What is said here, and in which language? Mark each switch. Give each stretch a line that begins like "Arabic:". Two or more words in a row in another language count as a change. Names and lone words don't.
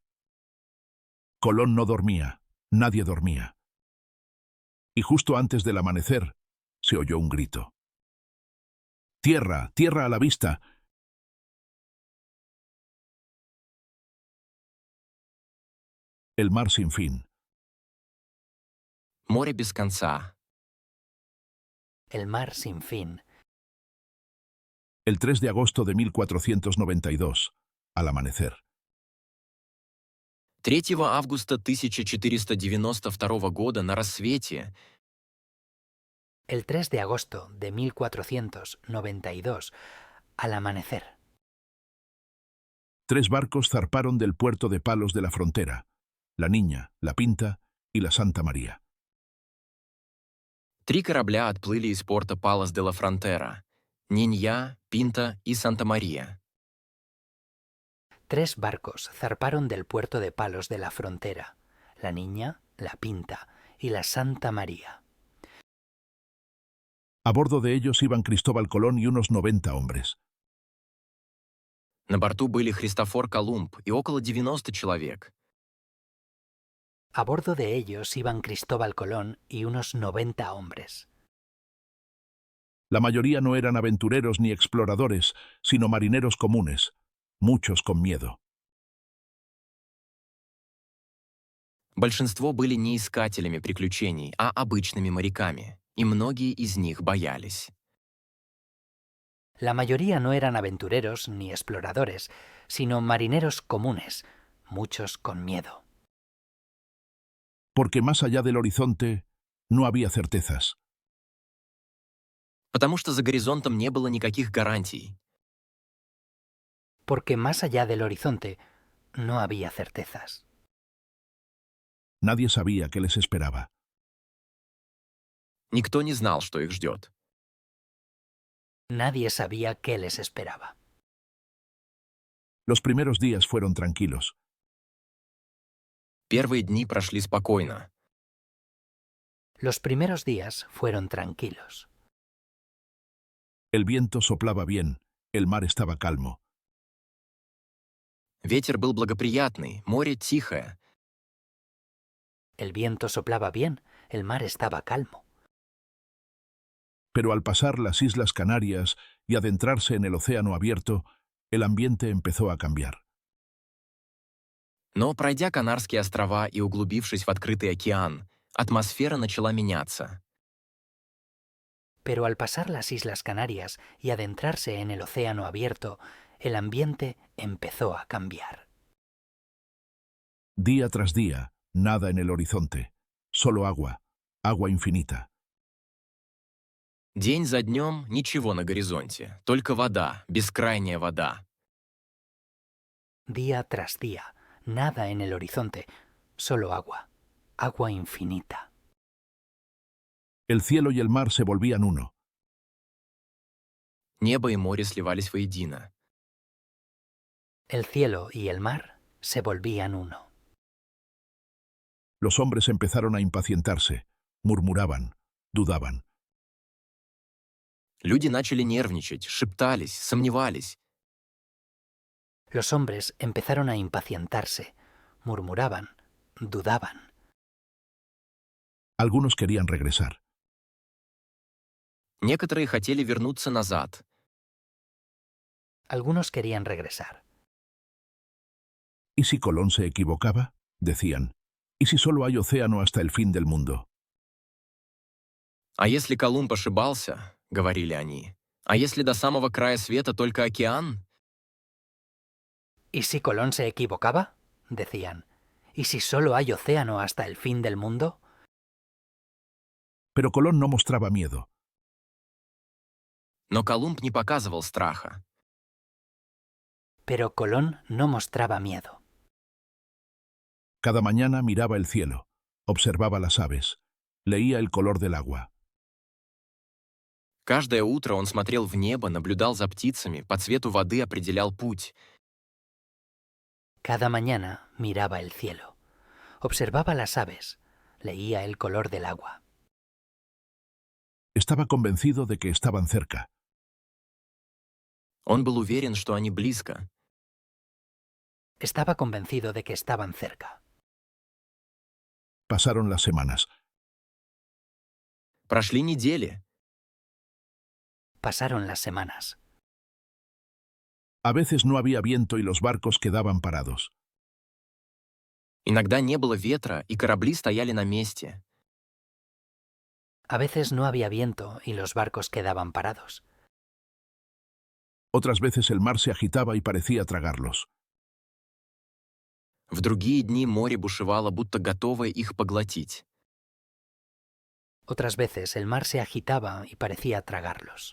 Spanish: Colón no dormía, nadie dormía. Y justo antes del amanecer, se oyó un grito. ¡Tierra! ¡Tierra a la vista! El mar sin fin.
Russian: Море без конца.
Spanish: El mar sin fin. El 3 de agosto de 1492, al amanecer.
Russian: 3 августа 1492 года на рассвете
Spanish: El 3 de agosto de 1492, al amanecer. 3 barcos zarparon del puerto de Palos de la Frontera: la Niña, la Pinta y la Santa María.
Russian: 3 корабля отплыли из порта Палос де ла Фронтера: Нинья, Пинта и Санта-Мария.
Spanish: 3 barcos zarparon del puerto de Palos de la Frontera: la Niña, la Pinta y la Santa María. A bordo de ellos iban Cristóbal Colón y unos 90 hombres.
Russian: На борту были Христофор Колумб и около 90 человек.
Spanish: A bordo de ellos iban Cristóbal Colón y unos 90 hombres. La mayoría no eran aventureros ni exploradores, sino marineros comunes, muchos con miedo.
Russian: Большинство были не искателями приключений, а обычными моряками, и многие из них боялись.
Spanish: La mayoría no eran aventureros ni exploradores, sino marineros comunes, muchos con miedo. Porque más allá del horizonte no había certezas.
Russian: Потому что за горизонтом не было никаких гарантий.
Spanish: Porque más allá del horizonte no había certezas. Nadie sabía qué les esperaba.
Russian: Никто не знал, что их ждет.
Spanish: Nadie sabía qué les esperaba. Los primeros días fueron tranquilos.
Russian: Первые дни прошли спокойно.
Spanish: Los primeros días fueron tranquilos. El viento soplaba bien, el mar estaba calmo.
Russian: Ветер был благоприятный, море тихое.
Spanish: El viento soplaba bien, el mar estaba calmo. Pero al pasar las Islas Canarias y adentrarse en el océano abierto, el ambiente empezó a cambiar.
Russian: Но, пройдя Канарские острова и углубившись в открытый океан, атмосфера начала меняться.
Spanish: Pero al pasar las Islas Canarias y adentrarse en el océano abierto, el ambiente empezó a cambiar. Día tras día, nada en el horizonte, solo agua, agua infinita.
Russian: День за днем ничего на горизонте, только вода, бескрайняя вода.
Spanish: Día tras día, nada en el horizonte, solo agua, agua infinita. El cielo y el mar se volvían uno.
Russian: Небо и море сливались воедино.
Spanish: El cielo y el mar se volvían uno. Los hombres empezaron a impacientarse, murmuraban, dudaban.
Russian: Люди начали нервничать, шептались, сомневались.
Spanish: Los hombres empezaron a impacientarse, murmuraban, dudaban. Algunos querían regresar.
Russian: Некоторые хотели вернуться назад.
Spanish: Algunos querían regresar. ¿Y si Colón se equivocaba? Decían. ¿Y si solo hay océano hasta el fin del mundo?
Russian: «А если Колумб ошибался, — говорили они, — а если до самого края света только океан?»
Spanish: ¿Y si Colón se equivocaba? Decían. ¿Y si solo hay océano hasta el fin del mundo? Pero Colón no mostraba miedo.
Russian: Но Колумб не показывал страха.
Spanish: Pero Colón no mostraba miedo. Cada mañana miraba el cielo, observaba las aves, leía el color del agua.
Russian: Каждое утро он смотрел в небо, наблюдал за птицами, по цвету воды определял путь.
Spanish: Cada mañana miraba el cielo, observaba las aves, leía el color del agua. Estaba convencido de que estaban cerca.
Russian: Он был уверен, что они близко.
Spanish: Estaba convencido de que estaban cerca. Pasaron las semanas.
Russian: Прошли недели.
Spanish: Pasaron las semanas. A veces no había viento y los barcos quedaban parados.
Russian: Иногда не было ветра, и корабли стояли на месте.
Spanish: A veces no había viento y los barcos quedaban parados. Otras veces el mar se agitaba y parecía tragarlos.
Russian: В другие дни море бушевало, будто готовое их поглотить.
Spanish: Otras veces el mar se agitaba y parecía tragarlos.